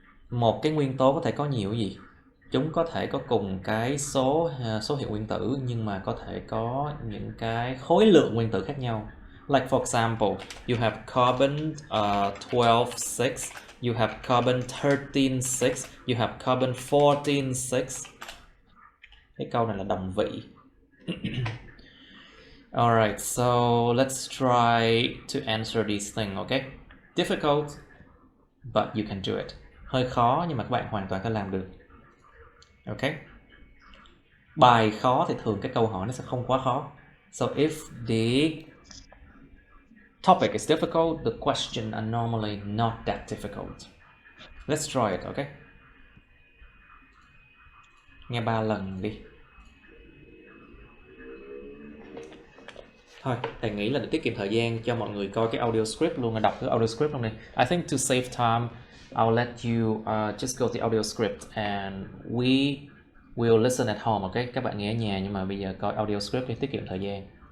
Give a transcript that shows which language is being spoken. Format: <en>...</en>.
<vi>Một cái nguyên tố có thể có nhiều gì? Chúng có thể có cùng cái số hiệu nguyên tử nhưng mà có thể có những cái khối lượng nguyên tử khác nhau.</vi> <en>Like for example, you have carbon 12-6, you have carbon 13-6, you have carbon 14-6.</en> <vi>Cái câu này là đồng vị.</vi> <en>Alright, so let's try to answer these things, okay? Difficult, but you can do it.</en> <vi>Hơi khó nhưng mà các bạn hoàn toàn có làm được. Okay? Bài khó thì thường cái câu hỏi nó sẽ không quá khó.</vi> <en>So if the topic is difficult, the questions are normally not that difficult. Let's try it, okay?</en> <vi>Nghe 3 lần đi. Thôi, thầy nghĩ là để tiết kiệm thời gian cho mọi người coi cái audio script luôn, là đọc cái audio script luôn đi.</vi> <en>I think to save time, I'll let you just go to the audio script and we will listen at home, okay?</en> <vi>Các bạn nghe ở nhà nhưng mà bây giờ coi audio script để tiết kiệm thời gian.</vi>